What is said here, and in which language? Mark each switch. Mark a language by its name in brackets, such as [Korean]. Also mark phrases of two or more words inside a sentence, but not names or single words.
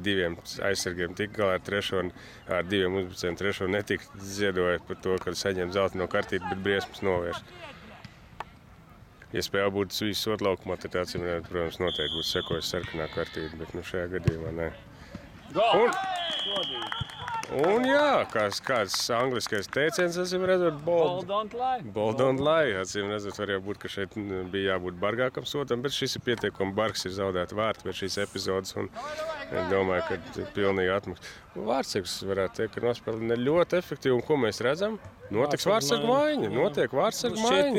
[Latvian] 2 aizsargiem tik galā ar trešo un ar 2 uzbrucējiem trešo netika ziedojot par to, ka saņem zeltaino kartīti, bet briesmas novērš. Ja spēle būtu visu sotlaukumā, tad acīm redzot, protams, noteikti būtu sekojis sarkanā kartīte, bet šajā gadījumā ne. Un jā, kāds angliskais teiciens, acīm redzot, [English] Bold don't lie. Ball don't lie. [Latvian] Acīm redzot, var jau būt, ka šeit bija jābūt bargākam sotam, bet šis ir pietiekami bargs, ir zaudēti vārti pēc šīs epizodes, un es domāju, ka pilnīgi atmaks. Vārtsargs varētu teikt, ka nospēlē ne ļoti efektīvi, un ko mēs redzam? Notiks vārtsargu maiņa. Notiek vārtsargu Šķiet maiņa.